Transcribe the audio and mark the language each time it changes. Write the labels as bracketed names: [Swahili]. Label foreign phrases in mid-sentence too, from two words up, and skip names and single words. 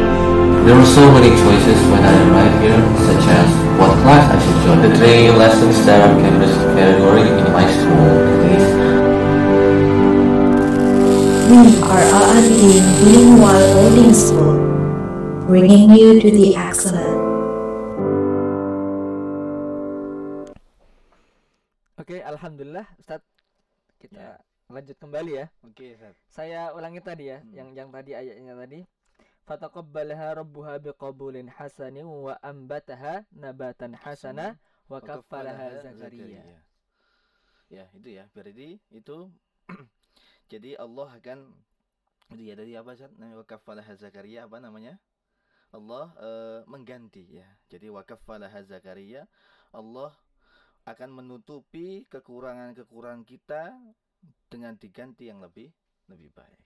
[English] There were so many choices when I arrived here, such as what class I should join, the 3 lessons that are category in my school, at least. We are Al-Abidin Bilingual Boarding School, bringing you to the excellent. [Indonesian] Oke, alhamdulillah Ustaz. Kita lanjut kembali ya. Oke, Ustaz. Saya ulangi tadi ya, yang tadi ayatnya tadi. [Arabic] فتقبلها ربها بقبول حسن وأنبتها نباتا حسنا وكفلها زكريا. [Indonesian] Ya, itu ya. Berarti itu jadi Allah akan itu ya dari apa Ustaz? [Arabic] وكفلها زكريا [Indonesian] apa namanya? Allah mengganti ya. Jadi [Arabic] وكفلها زكريا, [Indonesian] Allah akan menutupi kekurangan-kekurangan kita dengan diganti yang lebih baik.